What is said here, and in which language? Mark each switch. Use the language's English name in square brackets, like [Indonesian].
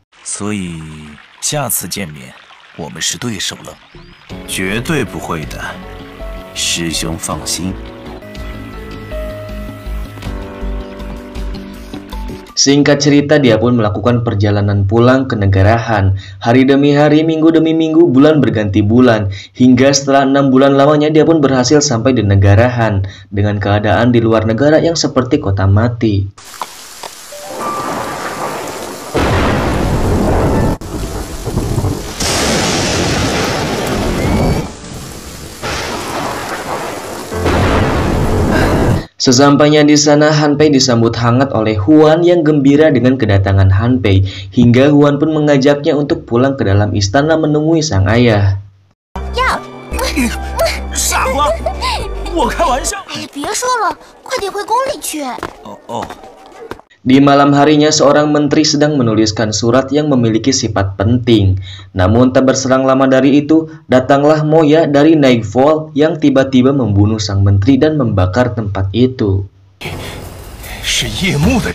[Chinese] 所以下次见面我们是对手了，绝对不会的，师兄放心。 [Indonesian] Singkat cerita, dia pun melakukan perjalanan pulang ke negara Han. Hari demi hari, minggu demi minggu, bulan berganti bulan, hingga setelah 6 bulan lamanya dia pun berhasil sampai di negara Han dengan keadaan di luar negara yang seperti kota mati. Sesampainya di sana, Han Pei disambut hangat oleh Huan yang gembira dengan kedatangan Han Pei, hingga Huan pun mengajaknya untuk pulang ke dalam istana menemui sang ayah. [Chinese] 傻瓜，我开玩笑。哎，别说了，快点回宫里去。 [Indonesian] Di malam harinya, seorang menteri sedang menuliskan surat yang memiliki sifat penting. Namun tak berselang lama dari itu, datanglah Moya dari Nightfall yang tiba-tiba membunuh sang menteri dan membakar tempat itu. [Chinese] 是夜幕的。